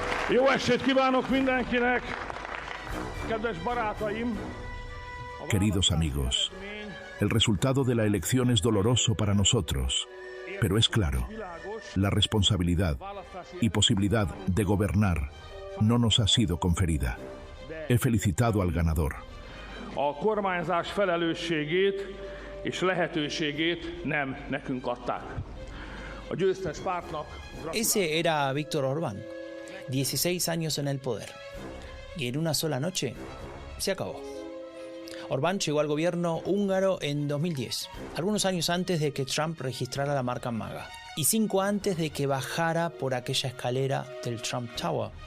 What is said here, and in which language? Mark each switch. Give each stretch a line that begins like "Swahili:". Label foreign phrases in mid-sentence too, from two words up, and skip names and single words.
Hungarian: Jó estét kívánok mindenkinek, kedves barátaim.
Spanish: Queridos amigos, el resultado de la elección es doloroso para nosotros, pero es claro, la responsabilidad y posibilidad de gobernar no nos ha sido conferida. He felicitado al ganador.
Hungarian: A kormányzás felelősségét és lehetőségét nem nekünk adták. A győztes pártnak...
Spanish: Ese era Viktor Orbán, 16 años en el poder. Y en una sola noche se acabó. Orbán llegó al gobierno húngaro en 2010, algunos años antes de que Trump registrara la marca MAGA y 5 antes de que bajara por aquella escalera del Trump Tower.